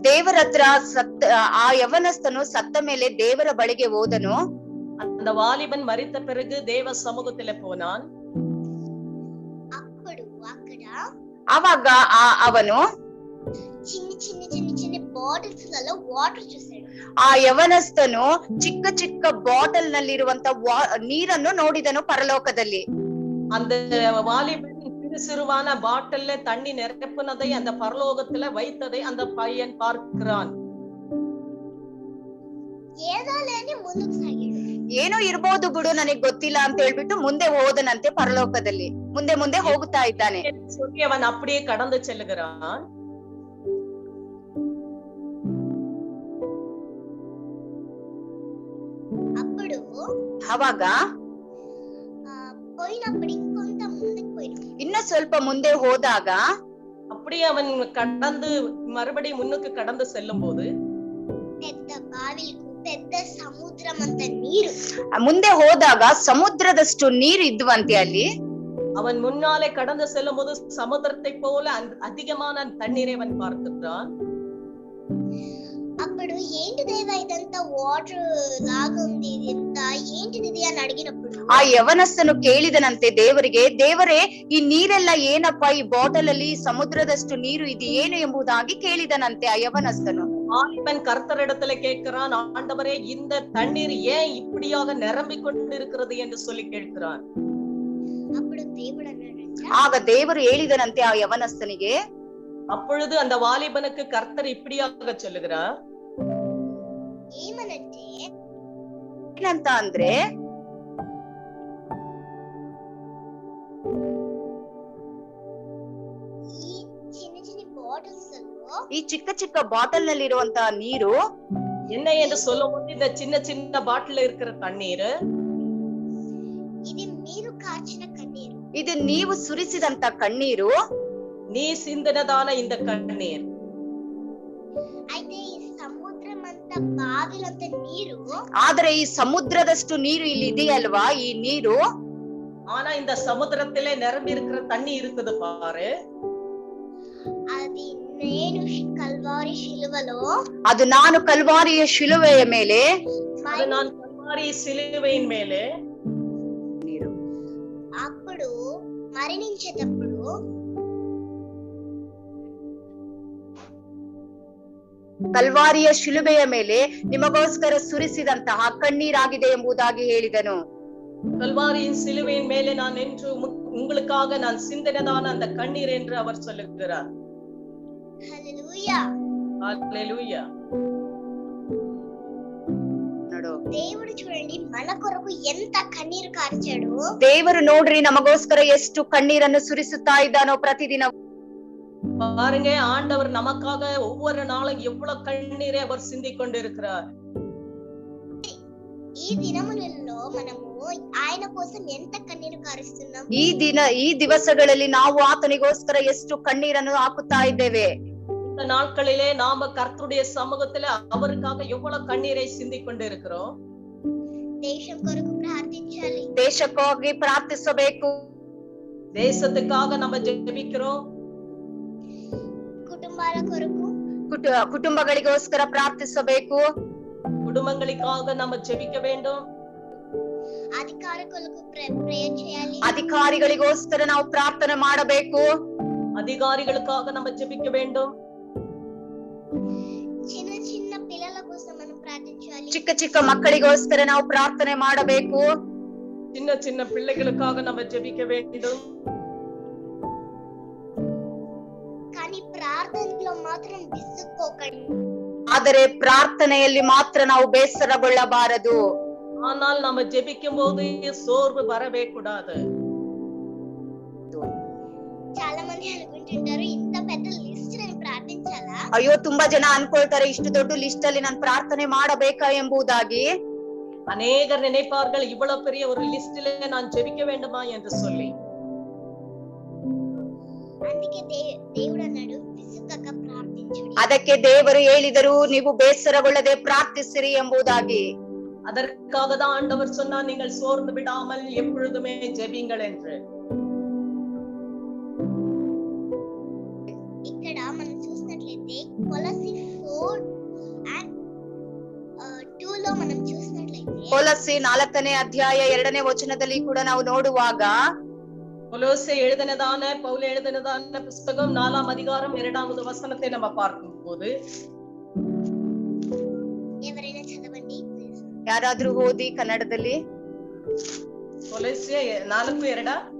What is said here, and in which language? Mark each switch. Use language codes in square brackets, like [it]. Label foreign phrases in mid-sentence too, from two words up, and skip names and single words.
[kn] ದೇವರ ಹತ್ರ ಆ ಯವನಸ್ಥನು ಸತ್ತ ಮೇಲೆ ದೇವರ ಬಳಿಗೆ ಹೋದನು. [ta] அந்த வாலிபன் மரித்த பிறகு தேவ சமூகத்திலே போனான். [te] అప్పుడు అక్కడ [kn] ಅವಾಗ ಅವನು [te] చిన్న చిన్న చిన్న చిన్న బాటిల్స్ లలో వాటర్ చూసాడు. [kn] ಆ ಯವನಸ್ಥನು ಚಿಕ್ಕ ಚಿಕ್ಕ ಬಾಟಲ್ ನಲ್ಲಿರುವಂತ ನೀರನ್ನು ನೋಡಿದನು ಪರಲೋಕದಲ್ಲಿ. [ta] அந்த வாலிபன் சிறுவான பாட்டில்ல தண்ணி நிரப்புனதை அந்த பரலோகத்துல வைத்ததை அந்த பையன் பார்க்கிறான். [te] ఏదాలేని ముందుకు సాగాడు. [kn] ಏನೋ ಇರ್ಬೋದು ಬಿಡು, ನನಗ್ ಗೊತ್ತಿಲ್ಲ ಅಂತ ಹೇಳ್ಬಿಟ್ಟು ಮುಂದೆ ಹೋದನಂತೆ ಪರಲೋಕದಲ್ಲಿ. ಮುಂದೆ ಮುಂದೆ ಹೋಗುತ್ತಾ ಇದ್ದಾನೆ. [ta] சொல்லி அவன் அப்படியே கடந்து செல்லுகிறான். [te] అప్పుడు [kn] ಅವಾಗ [te] పోయినప్పుడు ఇంకొంత ముందుకు పోయినాడు. [kn] ಇನ್ನ ಸ್ವಲ್ಪ ಮುಂದೆ ಹೋದಾಗ [ta] அப்படியே அவன் கடந்து மறுபடியும் முன்னுக்கு கடந்து செல்லும் போது [te] పెద్ద బావిలకు పెద్ద సముద్రం అంత నీరు, [kn] ಮುಂದೆ ಹೋದಾಗ ಸಮುದ್ರದಷ್ಟು ನೀರು ಇದ್ವಂತೆ ಅಲ್ಲಿ. [ta] அவன் முன்னாலே கடந்து செல்லும் போது சமுத்திரத்தை போல அதிகமான தண்ணீரை அவன் பார்க்கிறான். [te] అప్పుడు ఏంటి దేవా ఇదంతా వాటర్ లాగా ఉంది, ఇదంతా ఏంటిది అని అడిగినప్పుడు [kn] ಆ ಯವನಸ್ಥನು ಕೇಳಿದನಂತೆ ದೇವರಿಗೆ, ದೇವರೇ ಈ ನೀರೆಲ್ಲ ಏನಪ್ಪ, ಈ ಬಾಟಲ್ ಅಲ್ಲಿ ಸಮುದ್ರದಷ್ಟು ನೀರು ಇದು ಏನು ಎಂಬುದಾಗಿ ಕೇಳಿದನಂತೆ ಆ ಯವನಸ್ಥನು. [ta] வாலிபன் கர்த்தரிடத்துல கேட்கிறான், ஆண்டவரே இந்த தண்ணீர் ஏன் இப்படியாக நிரம்பிக் கொண்டிருக்கிறது என்று சொல்லி கேட்கிறான். [te] అప్పుడు దేవుడు అన్నాడంట, [kn] ಆಗ ದೇವರು ಹೇಳಿದನಂತೆ ಆ ಯವನಸ್ಥನಿಗೆ. [ta] அப்பொழுது அந்த வாலிபனுக்கு கர்த்தர் இப்படியாக சொல்லுகிறார், [te] ఏమనంటే [kn] ಏನಂತ ಅಂದ್ರೆ, [te] ఈ చిన్న చిన్న బాటిల్స్ లో [kn] ಈ ಚಿಕ್ಕ ಚಿಕ್ಕ ಬಾಟಲ್ ನಲ್ಲಿರುವಂತಹ ನೀರು [ta] என்ன என்று சொல்லும் போது இந்த சின்ன சின்ன பாட்டில் இருக்கிற தண்ணீர் [te] ఇది మీరు కార్చిన కన్నీరు, [kn] ಇದು ನೀವು ಸುರಿಸಿದಂತ ಕಣ್ಣೀರು, [ta] நீ சிந்தினதான இந்த கண்ணீர். [te] అయితే ఈ సముద్రం అంతా బావిలంత నీరు, [kn] ಆದ್ರೆ ಈ ಸಮುದ್ರದಷ್ಟು ನೀರು ಇಲ್ಲಿ ಇದೆಯಲ್ವಾ, ಈ ನೀರು [ta] ஆனா இந்த சமுத்திரத்திலே நிரம்பி இருக்கிற தண்ணி இருக்குது பாரு, [te] అది నేను కల్వారి శిలువలో, [kn] ಅದು ನಾನು ಕಲ್ವಾರಿಯ ಶಿಲುವೆಯ ಮೇಲೆ, [ta] அது நான் கல்வாரி சிலுவையின் மேலே [te] అప్పుడు మరణించేటప్పుడు [kn] ಕಲ್ವಾರಿಯ ಶಿಲುಬೆಯ ಮೇಲೆ ನಿಮಗೋಸ್ಕರ ಸುರಿಸಿದಂತಹ ಕಣ್ಣೀರಾಗಿದೆ ಎಂಬುದಾಗಿ ಹೇಳಿದನು. [ta] கல்வாரியின் சிலுவையின் மேலே நான் நின்று உங்களுக்காக நான் சிந்தினதான அந்த கண்ணீர் என்று அவர் சொல்லுகிறார். [te] హల్లెలూయా. హల్లెలూయా. దేవుడు చూడండి మన కొరకు ఎంత కన్నీరు కార్చాడు. [kn] ದೇವರು ನೋಡ್ರಿ ನಮಗೋಸ್ಕರ ಎಷ್ಟು ಕಣ್ಣೀರನ್ನು ಸುರಿಸುತ್ತಾ ಇದ್ದಾನೋ ಪ್ರತಿದಿನ. [ta] பாருங்க, ஆண்டவர் நமக்காக ஒவ்வொரு நாளும் எவ்வளவு கண்ணீரை அவர் சிந்திக் கொண்டிருக்கிறார். [te] ఈ దినములలో మనము ఆయన కోసం ఎంత కన్నీరు కారుస్తున్నాం. [kn] ಈ ದಿವಸಗಳಲ್ಲಿ ನಾವು ಆತನಿಗೋಸ್ಕರ ಎಷ್ಟು ಕಣ್ಣೀರನ್ನು ಹಾಕುತ್ತಾ ಇದ್ದೇವೆ. [ta] இந்த நாட்களிலே நாம கர்த்தருடைய சமூகத்திலே அவருக்காக எவ்வளவு கண்ணீரை சிந்திக் கொண்டிருக்கிறோம். [te] దేశం కొరకు ప్రార్థించాలి, [kn] ದೇಶಕ್ಕಾಗಿ ಪ್ರಾರ್ಥಿಸಬೇಕು, [ta] தேசத்துக்காக நம்ம ஜெபிக்கிறோம். [te] కుటుంబాల కొరకు, [kn] ಕುಟುಂಬಗಳಿಗೋಸ್ಕರ ಪ್ರಾರ್ಥಿಸಬೇಕು, [ta] குடும்பங்களுக்காக நம்ம ஜெபிக்க வேண்டும். [te] అధికారులకు ప్రేయర్ చేయాలి, [kn] ಅಧಿಕಾರಿಗಳಿಗೋಸ್ಕರ ನಾವು ಪ್ರಾರ್ಥನೆ ಮಾಡಬೇಕು, [ta] அதிகாரிகளுக்காக நம்ம ஜெபிக்க வேண்டும். [te] చిన్న చిన్న పిల్లల కోసం మనం ప్రార్థించాలి, [kn] ಚಿಕ್ಕ ಚಿಕ್ಕ ಮಕ್ಕಳಿಗೋಸ್ಕರ ನಾವು ಪ್ರಾರ್ಥನೆ ಮಾಡಬೇಕು, [ta] சின்ன சின்ன பிள்ளைகளுக்காக நம்ம ஜெபிக்க வேண்டும். [te] కానీ ప్రార్థనలో మాత్రం విసుక్కోకండి. [kn] ಆದರೆ ಪ್ರಾರ್ಥನೆಯಲ್ಲಿ ಮಾತ್ರ ನಾವು ಬೇಸರಗೊಳ್ಳಬಾರದು. [ta] ஆனால் நம்ம ஜெபிக்கும் போது சோர்வு வரவே கூடாது. [te] చాలా మంది అనుకుంటుంటారు ఇంత పెద్ద లిస్ట్ నేను ప్రార్థించాలా. [kn] ಅಯ್ಯೋ, ತುಂಬಾ ಜನ ಅನ್ಕೊಳ್ತಾರೆ ಇಷ್ಟು ದೊಡ್ಡ ಲಿಸ್ಟ್ ಅಲ್ಲಿ ನಾನು ಪ್ರಾರ್ಥನೆ ಮಾಡಬೇಕಾ ಎಂಬುದಾಗಿ. [ta] அநேகர் நினைப்பார்கள் இவ்வளவு பெரிய ஒரு லிஸ்டிலே நான் ஜெபிக்க வேண்டுமா என்று சொல்லி. [te] అందుకే దేవుడు అన్నాడు విసుకక ప్రార్థించుడి. [kn] ಅದಕ್ಕೆ ದೇವರು ಹೇಳಿದರು, ನೀವು ಬೇಸರಗೊಳ್ಳದೆ ಪ್ರಾರ್ಥಿಸಿರಿ ಎಂಬುದಾಗಿ. [ta] அதற்காக தான் ஆண்டவர் சொன்னார், நீங்கள் சோர்ந்து விடாமல் எப்பொழுதுமே ஜெபிங்கள் என்று. [te] ఇక్కడ మనం చూసినట్లయితే కొలస్సీ [kn] ಕೊಲಸ್ಸಿ 4ನೇ ಅಧ್ಯಾಯ 2ನೇ ವಚನದಲ್ಲಿ ಕೂಡ ನಾವು ನೋಡುವಾಗ [ta] கொலோசை எழுதினதான பவுல் எழுதினதான புஸ்தகம் 4ஆம் அதிகாரம் 2வது வசனத்தை நம்ம பார்க்கும் போது [te] ఎవరైనా చదవండి please. [kn] ಯಾರಾದ್ರೂ ಓದಿ ಕನ್ನಡದಲ್ಲಿ. [ta] கொலோசை 4:2